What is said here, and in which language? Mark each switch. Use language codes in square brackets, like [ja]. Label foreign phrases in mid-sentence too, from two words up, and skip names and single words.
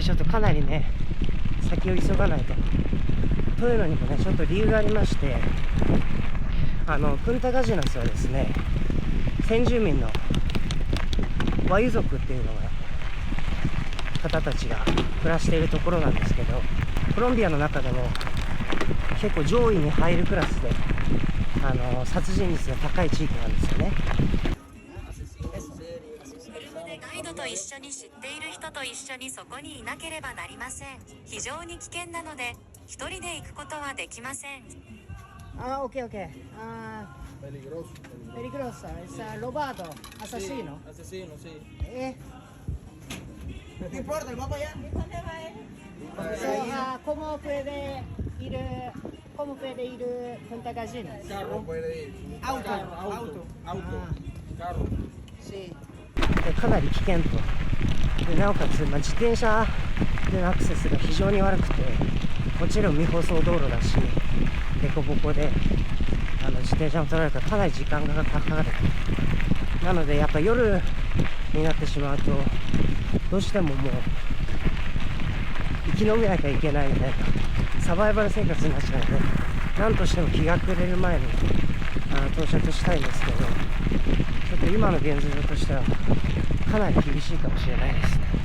[ja] ちょっとかなりね、先を急がないと。というのにもね、ちょっと理由がありまして、プンタガジナスはですね、先住民のワユ族っていうのが方たちが暮らしているところなんですけど、コロンビアの中でも結構上位に入るクラスで、殺人率が高い地域なんですよね。車でガイドと一緒に知っている人と一緒にそこにいなければなりません。非常に危険なので一人で行くことはできません。 [en] OK, OK. [es] Peligroso. Peligroso. Es robado. Asesino. Asesino, sí. No importa, vamos allá. ¿Cómo puede ir Punta Gallinas? Carro puede ir. Auto. Carro. Sí. [ja] かなり危険と。でなおかつ、自転車でのアクセスが非常に悪くて、もちろん未舗装道路だし、凸凹で自転車も取られるからかなり時間がかかる。なのでやっぱ夜になってしまうと、どうしてももう生き延びなきゃいけないみたいなサバイバル生活になっちゃうので、なんとしても日が暮れる前に到着したいんですけど、ちょっと今の現状としてはかなり厳しいかもしれないですね。